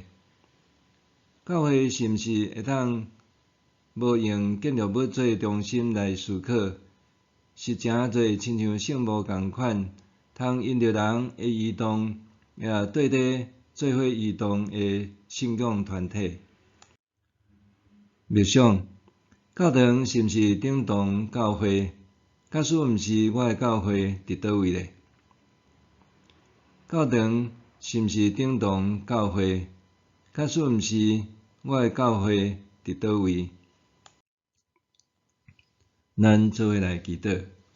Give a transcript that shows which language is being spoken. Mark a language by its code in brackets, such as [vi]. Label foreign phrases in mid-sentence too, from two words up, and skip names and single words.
[nan] 教会是毋是会当无用建筑物做中心来思考，是诚侪亲像圣幕共款，通因着人的移动，也缀缀做伙移动的信仰团体。默想，教堂是毋是等同教会？假使毋是，我的教会伫倒位咧？教堂是毋是等同教会？假使毋是，我的教会伫倒位？咱做伙来祈祷。